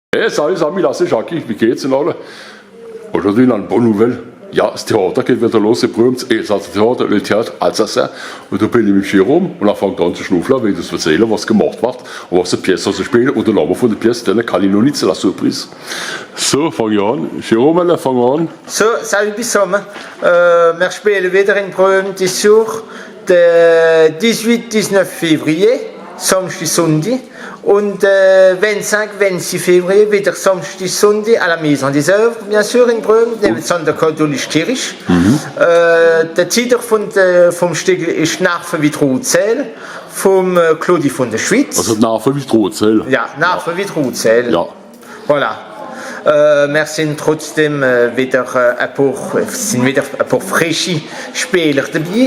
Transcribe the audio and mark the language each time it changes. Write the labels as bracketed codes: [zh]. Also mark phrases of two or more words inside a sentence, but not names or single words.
[fr] Hey, salut les amis, là c'est Jackie, [gsw] wie geht's denn alle? [fr] Aujourd'hui, une bonne nouvelle. [gsw] Ja, das Theater geht wieder los, c'est berühmt, das Theater, [fr] le Théâtre Alsacien. [gsw] Und da bin ich mit Jérôme und er fängt an zu schnuffeln, will das erzählen, was gemacht wird und was die Pièce also spielen. Und der Name von der Pièce, den kann ich noch nicht, [fr] c'est la surprise. [gsw] So, fang ich an. Jérôme, fang an. So, salut zusammen. Wir spielen wieder in Brünn dieses Jahr, den 18-19 Février, Samstag, Sonntag. Und 25-26 Février wieder Samstag, Sonntag [fr] à la Maison des Œuvres, bien sûr, [gsw] in Brünn, neben der katholischen Kirche. Der Titel vom Stück ist «Narven wie Rotzell» vom Claudie von der Schweiz. Also Narven wie Rotzell. Ja, Narven wie Rotzell. Ja. [fr] Voilà. [gsw] Wir sind trotzdem wieder ein paar frische Spieler dabei.